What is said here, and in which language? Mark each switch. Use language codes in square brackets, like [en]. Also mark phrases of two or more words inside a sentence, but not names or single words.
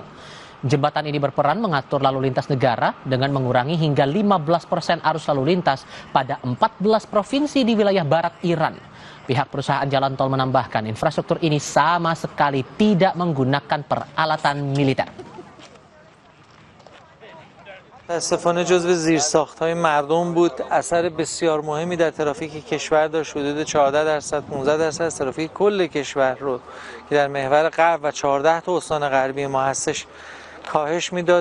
[id] Jembatan ini berperan mengatur lalu lintas negara dengan mengurangi hingga 15% arus lalu lintas pada 14 provinsi di wilayah barat Iran. Pihak perusahaan jalan tol menambahkan infrastruktur ini sama sekali tidak menggunakan peralatan militer. [fa] متاسفانه جزو زیرساخت‌های مردم بود. اثر بسیار مهمی در ترافیک کشور داشت. حدود 14% 15% از ترافیک کل کشور رو که در محور غرب و 14 تا استان غربی ما هستش کاهش میداد.